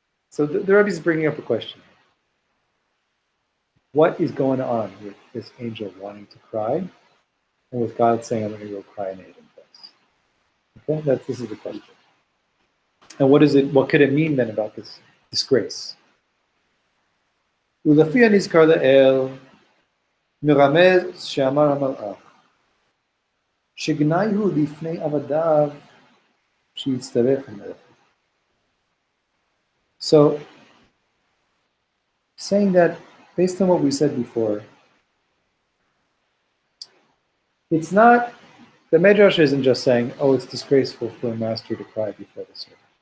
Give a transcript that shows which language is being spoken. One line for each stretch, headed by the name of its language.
English: So the Rebbe is bringing up a question. What is going on with this angel wanting to cry, and with God saying, I'm going to go cry in a hidden place? Okay, this is the question. And what could it mean then about this disgrace?
Hebrew: ולפי הנזכר לאל, מרמז שאמר המלאך, שגנאי הוא לפני עבדיו שיצטרך המלך.
English: So, saying that, based on what we said before, it's not, the Midrash isn't just saying, oh, it's disgraceful for a master to cry before the servant.